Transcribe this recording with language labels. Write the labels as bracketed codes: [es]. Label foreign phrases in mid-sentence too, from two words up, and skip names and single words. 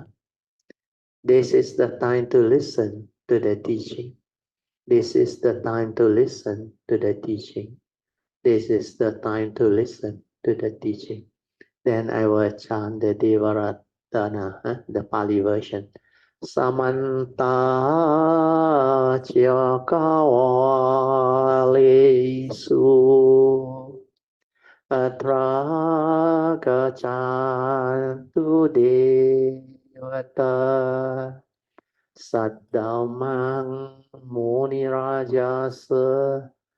[en] This is the time to listen to the teaching. This is the time to listen to the teaching. This is the time to listen to the teaching. Then I will chant the Devaratana, the Pali version. [pi] Samanta Chakawalesu Atra Gacantu Devata Saddhamang Muni Rajasa